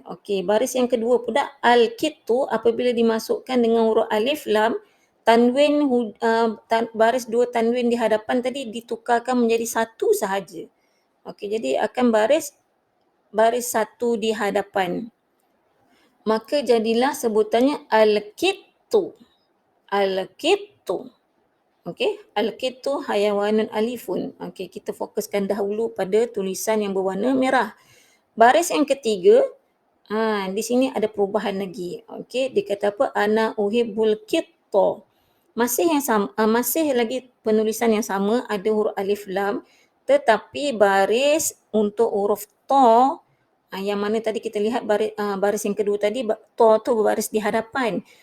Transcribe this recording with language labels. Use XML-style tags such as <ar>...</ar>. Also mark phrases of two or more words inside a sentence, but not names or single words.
<ms>Okey, baris yang kedua pula al-kittu, apabila dimasukkan dengan huruf alif lam, tanwin baris 2 tanwin di hadapan tadi ditukarkan menjadi satu sahaja. Okey, jadi akan baris satu di hadapan. Maka jadilah sebutannya al-kittu. Al-kittu. Okey,</ms> <ar>القط حيوان أليف.</ar> <ms>Okey, kita fokuskan dahulu pada tulisan yang berwarna merah. Baris yang ketiga, di sini ada perubahan lagi. Okey, dia kata apa?</ms> <ar>أنا أحب القطة.</ar> <ms>Masih yang sama, masih lagi penulisan yang sama, ada huruf alif lam, tetapi baris untuk huruf ta, yang mana tadi kita lihat baris yang kedua tadi, ta tu berbaris di hadapan.</ms>